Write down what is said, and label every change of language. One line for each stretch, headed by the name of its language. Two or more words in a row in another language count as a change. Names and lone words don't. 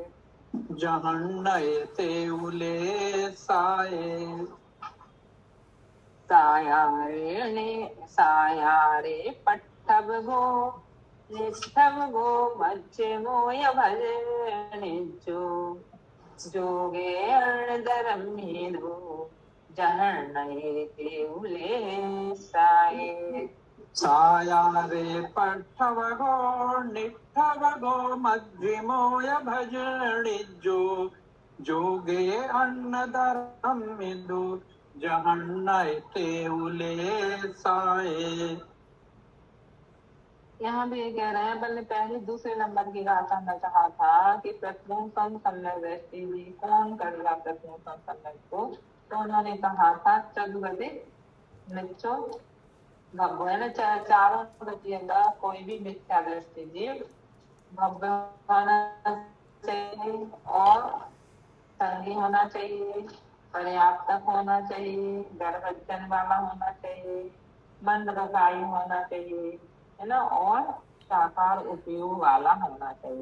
Prakrit languages: जहन्नये तेउले साये, सायारे पट्ठवगो, निट्ठवगो मध्यमोय भजेणिजो, जोगे अन्नदरमिदो, जहन्नये देवले साये। सायारे पट्ठवगो, निट्ठवगो मध्यमोय भजेणिजो, जोगे अन्नदरमिदो, जहन्नये तेउले साये।
Hindi: यहाँ भी ये कह रहे हैं, अपन ने पहले दूसरे नंबर की गाथा में कहा था कि प्रथम सम्यक दृष्टि भी कौन करेगा प्रथम सम्यक को, तो उन्होंने कहा था चतुर्गति मिच्छो भव्य, है ना, चारों बचिएगा, कोई भी मिथ्या दृष्टि जीव भव्य होना चाहिए और संगी होना चाहिए, पर्याप्त होना चाहिए, गर्भजन वाला होना चाहिए, मंदबकाई होना चाहिए, है ना, और साकार उपयोग वाला होना चाहिए।